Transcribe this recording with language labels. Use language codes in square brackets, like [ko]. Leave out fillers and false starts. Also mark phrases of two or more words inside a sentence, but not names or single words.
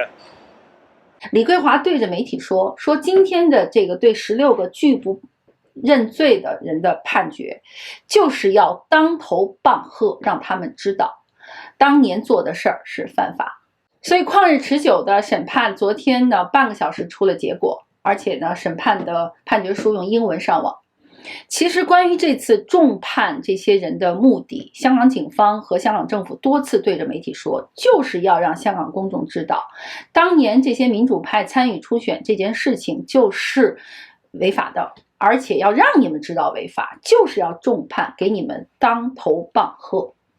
[zh] 李桂華對着媒體說今天的這個對16個拒不認罪的人的判決，就是要當頭棒喝，讓他們知道當年做的事兒是犯法。所以曠日持久的審判昨天呢半個小時出了結果，而且呢審判的判決書用英文上網。其实关于这次重判这些人的目的，香港警方和香港政府多次对着媒体说，就是要让香港公众知道，当年这些民主派参与初选这件事情就是违法的，而且要让你们知道违法，就是要重判，给你们当头棒喝。